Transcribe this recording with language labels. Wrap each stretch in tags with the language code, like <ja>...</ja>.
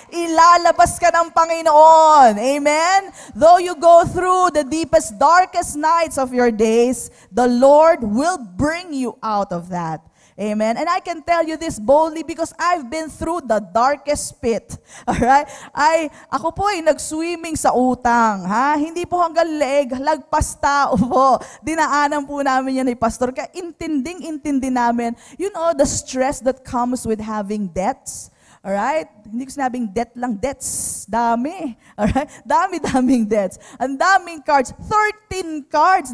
<tl>Ilalabas ka ng Panginoon.</tl> <en>Amen? Though you go through the deepest, darkest nights of your days, the Lord will bring you out of that. Amen. And I can tell you this boldly because I've been through the darkest pit. Alright?</en> <tl>Ako po ay nag-swimming sa utang. Ha? Hindi po hanggang leeg, lagpas tao po. Dinaanan po namin yan ni Pastor. Kaya intinding-intindi namin,</tl> <en>the stress that comes with having debts.</en> <tl>Alright? Hindi ko sinabing debt lang, debts. Dami. Alright? Dami-daming debts. Ang daming cards. 13 cards.</tl>